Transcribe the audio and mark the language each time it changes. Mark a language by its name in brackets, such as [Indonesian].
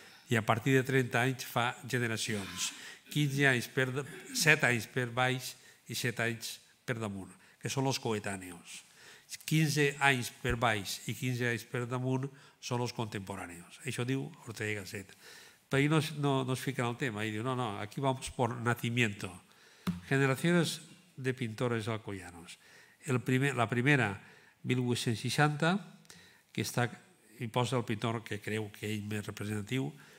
[Catalan] I a partir de 30 anys fa generacions. 7 anys per baix i 7 anys per damunt, que són els coetànios. 15 anys per baix i 15 anys per damunt són els contemporáneos. Això diu Ortega y Gasset. Però ahí no es fica en el tema. Ahí diu, no, [Spanish] aquí vamos por nacimiento. Generaciones de pintores alcoyanos. [Catalan] La primera, 1860, que està, i posa el pintor que creu que ell més representatiu.